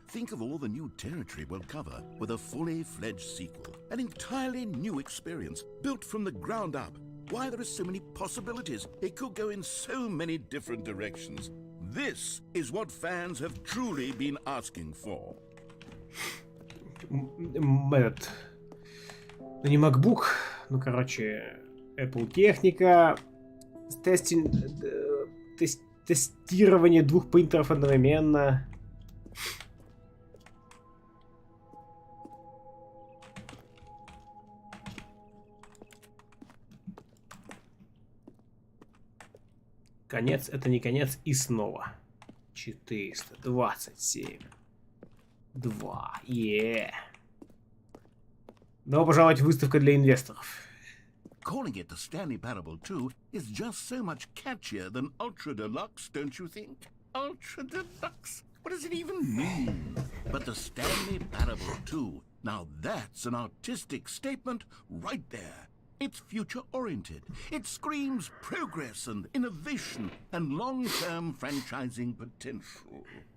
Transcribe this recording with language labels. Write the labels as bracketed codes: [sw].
[en] Think of all the new territory we'll cover with a fully fledged sequel. An entirely new experience, built from the ground up. Why, there are so many possibilities. It could go in so many different directions. This is what fans have truly been asking for. [ru] Этот... Ну, не MacBook, ну, короче, Apple техника, тестирование двух принтеров одновременно. Конец, это не конец, и снова. 427. 2. Добро пожаловать в выставку для инвесторов. [en] Calling it the Stanley Parable 2 is just so much catchier than Ultra Deluxe, don't you think? Ultra Deluxe? What does it even mean? But the Stanley Parable 2, now that's an artistic statement right there. It's future-oriented. It screams progress and innovation and long-term franchising potential.